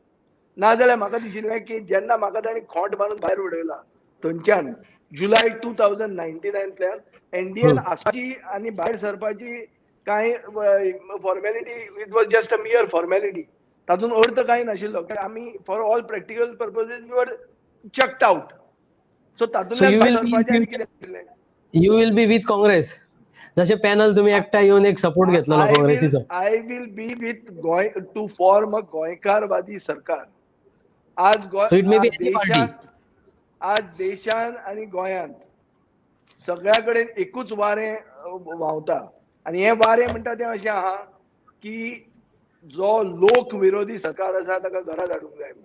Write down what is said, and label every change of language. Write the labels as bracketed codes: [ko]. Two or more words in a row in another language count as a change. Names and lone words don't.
[kok] नाजाल्यार म्हाका दिशिल्लें की जेन्ना म्हाका तांणी खोंट मारून भायर उडयला थंयच्यान जुलय 2019तल्यान एनडीएन आसपाची आनी भायर सरपाची कांय फॉर्मेलिटी [en] it was just a mere formality. [kok] तातूंत अर्थ कांय नाशिल्लो कारण आमी [en] for all practical purposes we were checked out. [kok] सो तातूंतल्यान भायर सरपाचें आनी कितें आशिल्लें. [en] you will be with काँग्रेस, [mr] जसे पॅनल तुम्ही एकटा येऊन एक सपोर्ट घेतलो काँग्रेसीचो. [en] I will be with गोंय to form a [kok] गोंयकारवादी सरकार. आज देशान आनी गोंयांत सगळ्या कडेन एकूच वारें व्हांवता आनी हे वारें म्हणटा तें अशें आहा की जो लोक विरोधी सरकार आसा ताका घरा धाडूंक जाय.